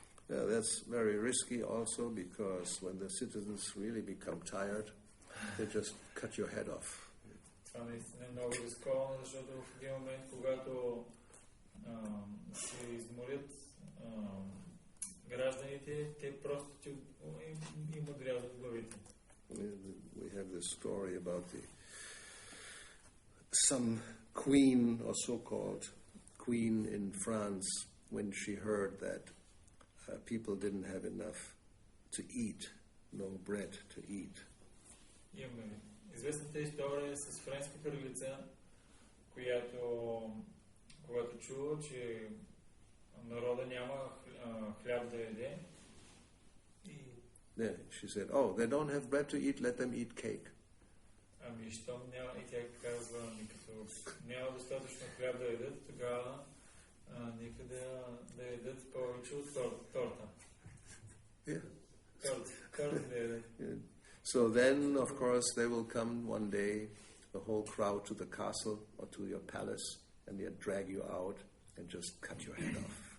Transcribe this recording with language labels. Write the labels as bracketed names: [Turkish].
[English] Yeah, that's very risky also because when the citizens really become tired, they just cut your head off. [Bulgarian] Това наистина е много рисковано, защото в един момент, когато се изморят гражданите, те просто им отрязват главите. [English] We have this story about some queen or so-called queen in France when she heard that people didn't have enough to eat, no bread to eat. [Bulgarian] Имаме известната история с френска кралица, която когато чува, че народа няма хляб да яде, [English] Yeah, she said, "Oh, they don't have bread to eat, let them eat cake." [Bulgarian] Ами, щом няма, и тя казва, като няма достатъчно хляб да ядат, тогава нека да ядат повече от торта. [English] Yeah. [Bulgarian] Торта да ядат. [English] So then, of course, they will come one day, the whole crowd, to the castle or to your palace, and they'll drag you out and just cut your head off.